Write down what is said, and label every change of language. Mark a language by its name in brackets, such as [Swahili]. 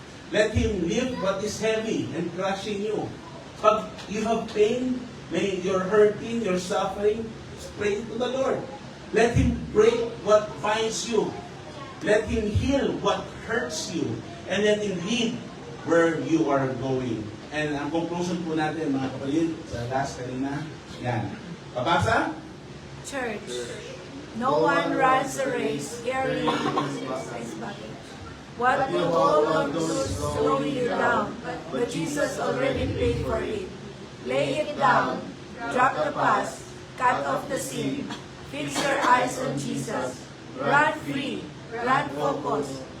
[English] Let Him lift what is heavy and crushing you. Pag you have pain, you're hurting, you're suffering, pray to the Lord. Let Him break what binds you. Let Him heal what hurts you. And let Him lead where you are going. [Filipino] And ang conclusion po natin, mga kapatid, sa last kanina, yan. Papasa? [English] Church, no one runs a race carrying his baggage. What you hold on to slow you down, but Jesus already paid for it. Lay it down, drop the past, cut off the sin, fix your eyes on Jesus, run free, run focused.